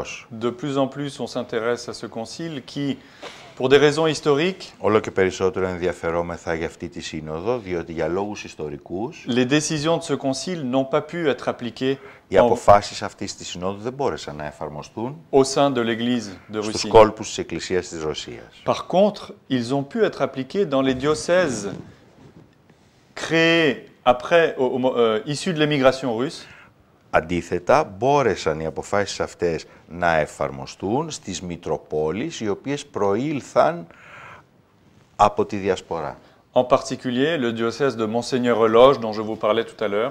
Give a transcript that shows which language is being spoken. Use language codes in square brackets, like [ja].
[fr] De plus en plus, on s'intéresse à ce concile qui, pour des raisons historiques, [el] όλο και περισσότερο ενδιαφερόμεθα για αυτή τη σύνοδο, διότι για λόγους ιστορικούς, [fr] les décisions de ce concile n'ont pas pu être appliquées [el] οι αποφάσεις αυτής της συνόδου δεν μπόρεσαν να εφαρμοστούν [fr] au sein de l'Église de [el] στους [fr] Russie. [el] κόλπους της Εκκλησίας της Ρωσίας. [fr] Par contre, ils ont pu être appliqués dans les diocèses créés après, issus de l'émigration russe. [el] Αντίθετα, μπόρεσαν οι αποφάσεις αυτές να εφαρμοστούν στις Μητροπόλεις, οι οποίες προήλθαν από τη Διασπορά. [fr] En particulier, le diocèse de Monseigneur-Eloge, dont je vous parlais tout à l'heure.